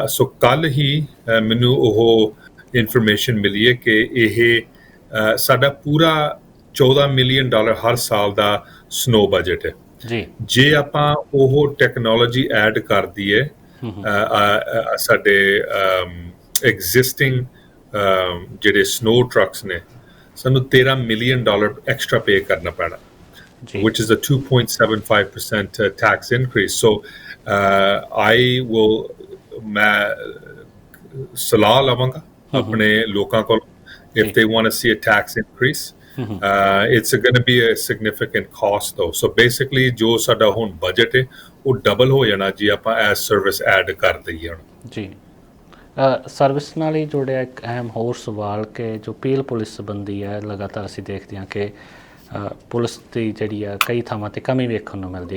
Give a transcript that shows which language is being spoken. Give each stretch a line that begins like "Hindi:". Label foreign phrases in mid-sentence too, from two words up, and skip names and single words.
Punjabi: ਸੋ ਕੱਲ੍ਹ ਹੀ ਮੈਨੂੰ ਉਹ ਇਨਫੋਰਮੇਸ਼ਨ ਮਿਲੀ ਹੈ ਕਿ ਇਹ ਸਾਡਾ ਪੂਰਾ $14 ਮਿਲੀਅਨ ਹਰ ਸਾਲ ਦਾ
English: snow budget
Punjabi: ਹੈ ਜੀ। ਜੇ ਆਪਾਂ ਉਹ
English: technology add
Punjabi: ਕਰ ਦਈਏ ਸਾਡੇ ਐਗਜ਼ਿਸਟਿੰਗ ਜਿਹੜੇ
English: snow trucks
Punjabi: ਨੇ, ਸਾਨੂੰ $13 ਮਿਲੀਅਨ
English: extra pay
Punjabi: ਕਰਨਾ ਪੈਣਾ,
English: which is a 2.75% tax increase.
Punjabi: So ਮੈਂ ਸਲਾਹ ਲਵਾਂਗਾ ਆਪਣੇ ਲੋਕਾਂ ਕੋਲ,
English: if they want to see a tax increase. It's going to be a significant cost though. So basically
Punjabi: ਜੋ ਸਾਡਾ ਹੁਣ ਬਜਟ ਹੈ ਉਹ ਡਬਲ ਹੋ ਜਾਣਾ ਜੀ ਆਪਾਂ ਐਸ
English: service add
Punjabi: ਕਰ ਦਈਏ ਹੁਣ ਜੀ। ਸਰਵਿਸ ਨਾਲ ਹੀ ਜੁੜਿਆ ਇੱਕ ਅਹਿਮ ਹੋਰ ਸਵਾਲ ਕਿ ਜੋ ਪੀਲ ਪੁਲਿਸ ਸੰਬੰਧੀ ਹੈ, ਲਗਾਤਾਰ ਅਸੀਂ ਦੇਖਦੇ ਹਾਂ ਕਿ ਪੁਲਿਸ ਦੀ ਜਿਹੜੀ ਆ ਕਈ ਥਾਵਾਂ 'ਤੇ ਕਮੀ ਵੇਖਣ ਨੂੰ ਮਿਲਦੀ।